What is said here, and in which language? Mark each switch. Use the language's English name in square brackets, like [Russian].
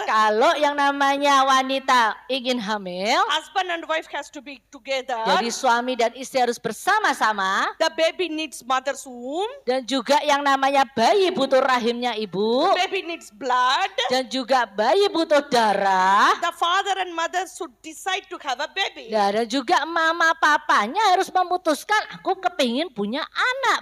[Indonesian] Kalau yang namanya wanita ingin hamil, [English] husband and wife has to be together. [Indonesian] jadi suami dan istri harus bersama-sama. [English] The baby needs mother's womb. [Indonesian] Dan juga yang namanya bayi butuh rahimnya ibu. [English] Baby needs blood. [Indonesian] Dan juga bayi butuh darah. [English] The father and mother should decide to have a baby. [Indonesian] Ya, dan juga mama papanya harus memutuskan, aku kepingin punya anak